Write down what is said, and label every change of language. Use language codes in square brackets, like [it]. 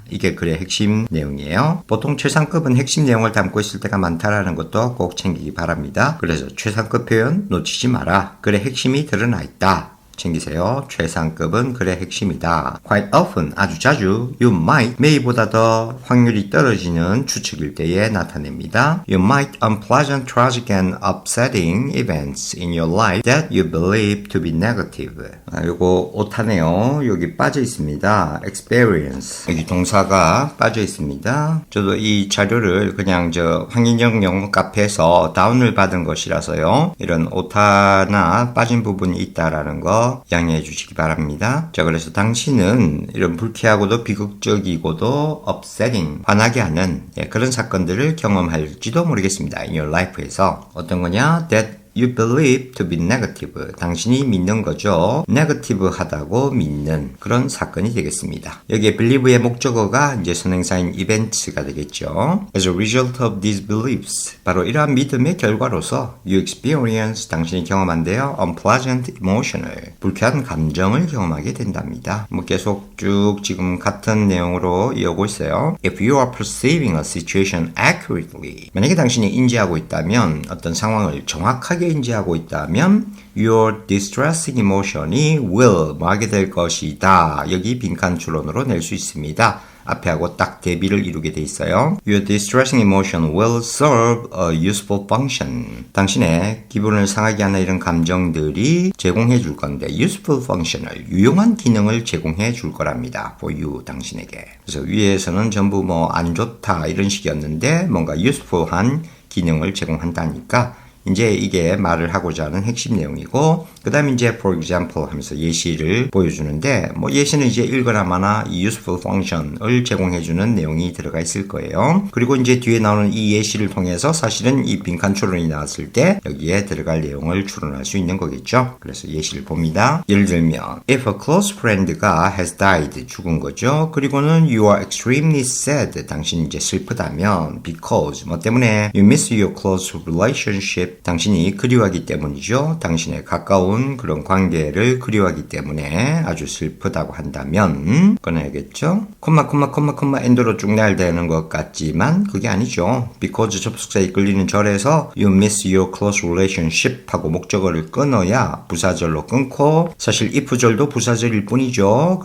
[ko] 이게 글의 핵심 내용이에요. 보통 최상급은 핵심 내용을 담고 있을 때가 많다라는 것도 꼭 챙기기 바랍니다. 그래서 최상급 표현 놓치지 마라. 글의 핵심이 드러나 있다. 챙기세요. 최상급은 글의 핵심이다. [en] Quite often, [ko] 아주 자주, [en] you might, [ko] may보다 더 확률이 떨어지는 추측일 때에 나타냅니다. [en] You might unpleasant, tragic, and upsetting events in your life that you believe to be negative. [ko] 요거 오타네요. 여기 빠져 있습니다. experience. 여기 동사가 빠져 있습니다. 저도 이 자료를 그냥 황인정 영어 카페에서 다운을 받은 것이라서요. 이런 오타나 빠진 부분이 있다라는 거 양해해 주시기 바랍니다. 자, 그래서 당신은 이런 불쾌하고도 비극적이고도 upsetting, 화나게 하는 그런 사건들을 경험할지도 모르겠습니다. [en] In your life에서 [ko] 어떤 거냐? [en] That you believe to be negative. [ko] 당신이 믿는 거죠. negative하다고 믿는 그런 사건이 되겠습니다. 여기에 believe의 목적어가 이제 선행사인 events가 되겠죠. [en] As a result of these beliefs. [ko] 바로 이러한 믿음의 결과로서 [en] you experience, [ko] 당신이 경험한데요. [en] unpleasant emotional. [ko] 불쾌한 감정을 경험하게 된답니다. 계속 쭉 지금 같은 내용으로 이어오고 있어요. [en] If you are perceiving a situation accurately. [ko] 만약에 당신이 인지하고 있다면 어떤 상황을 정확하게 인지하고 있다면 [en] your distressing emotion [ko] 이 will 하게 될 것이다. 여기 빈칸 추론으로 낼 수 있습니다. 앞에 하고 딱 대비를 이루게 돼 있어요. [en] Your distressing emotion will serve a useful function. [ko] 당신의 기분을 상하게 하는 이런 감정들이 제공해 줄 건데 [en] useful functional, [ko] 유용한 기능을 제공해 줄 거랍니다. [en] For you, [ko] 당신에게. 그래서 위에서는 전부 안 좋다 이런 식이었는데 뭔가 useful한 기능을 제공한다니까 이제 이게 말을 하고자 하는 핵심 내용이고, 그 다음에 이제 for example 하면서 예시를 보여주는데, 예시는 이제 읽거나 마나 이 useful function을 제공해주는 내용이 들어가 있을 거예요. 그리고 이제 뒤에 나오는 이 예시를 통해서 사실은 이 빈칸 추론이 나왔을 때 여기에 들어갈 내용을 추론할 수 있는 거겠죠. 그래서 예시를 봅니다. 예를 들면, [en] if a close friend가 has died, [ko] 죽은 거죠. [en] 그리고는 you are extremely sad, [ko] 당신이 이제 슬프다면, [en] because, 때문에 you miss your close relationship, [ko] 당신이 그리워하기 때문이죠. 당신의 가까운 그런 관계를 그리워하기 때문에 아주 슬프다고 한다면 꺼내야겠죠. 콤마 엔드로 쭉 나야 되는 것 같지만 그게 아니죠. because 접속사에 이끌리는 절에서 [en] you miss your close relationship [ko] 하고 목적어를 끊어야 부사절로 끊고, 사실 if 절도 부사절일 뿐이죠.